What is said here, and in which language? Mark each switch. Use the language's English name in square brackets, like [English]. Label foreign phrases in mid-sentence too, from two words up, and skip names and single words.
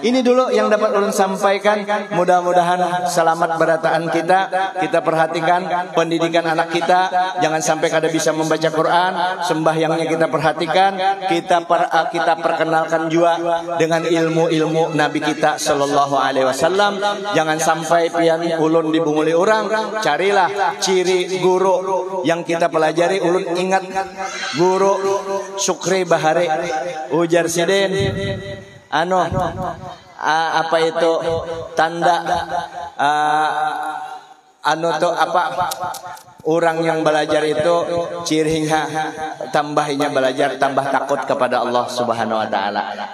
[Banjar] Ini dulu yang dapat ulun sampaikan. Mudah-mudahan selamat berataan kita perhatikan pendidikan anak kita, jangan sampai kada bisa membaca Quran. Sembahyangnya kita perhatikan, kita perkenalkan juga dengan ilmu-ilmu Nabi kita [Arabic] صلى الله عليه وسلم. [Banjar] Jangan sampai pian ulun dibunguli orang. Carilah ciri guru yang kita pelajari. Ulun ingat guru Syukri Bahari. Ujar sidin, apa itu tanda orang yang belajar itu cirinya tambahnya belajar tambah takut kepada Allah [Arabic] سبحانه وتعالى.